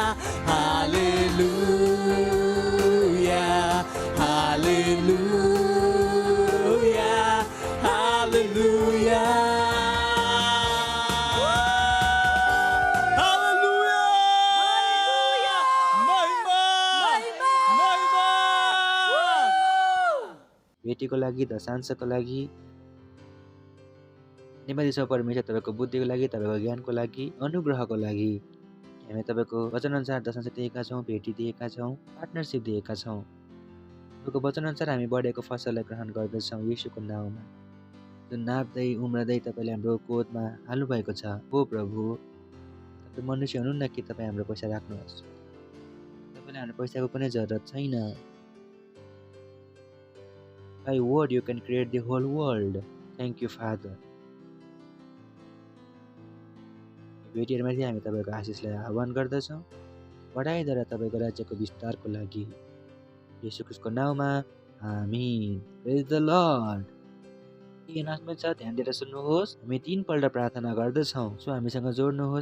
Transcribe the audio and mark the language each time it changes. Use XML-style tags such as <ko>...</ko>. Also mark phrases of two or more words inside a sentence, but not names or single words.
<ne>हालेलुया, हालेलुया, हालेलुया, हालेलुया, महिमा। भेटीको लागि, दशांशको लागि धन्यवाद छ परमेश्वर। तपाईँको बुद्धिको लागि, तपाईँको ज्ञानको लागि, अनुग्रहको लागि। हामी तपाईँको वचनअनुसार दशांश दिएका छौँ, भेटी दिएका छौँ, पार्टनरसिप दिएका छौँ। तपाईँको वचनअनुसार हामी बढेको फसललाई ग्रहण गर्दछौँ यीशुको नाउँमा। जुन नाप्दै उम्रदै तपाईँले हाम्रो कोदमा हाल्नुभएको छ। हो प्रभु, तपाईँ मनुष्य हुनुहुन्न कि तपाईँ हाम्रो पैसा राख्नुहोस्। तपाईँलाई हाम्रो पैसाको कुनै जरुरत छैन।</ne> <en>By word you can create the whole world. Thank you, Father.</en> <ne>भेटीहरूमाथि हामी तपाईँको आशिषलाई आह्वान गर्दछौँ। पढाइद्वारा तपाईँको राज्यको विस्तारको लागि येशू ख्रीष्टको नाउँमा आमीन।</ne> <en>Praise the Lord.</en> <ne>के अनाउन्समेन्ट छ ध्यान दिएर सुन्नुहोस्। हामी 3 पल्ट प्रार्थना गर्दछौँ, सो हामीसँग जोड्नुहोस्।</ne>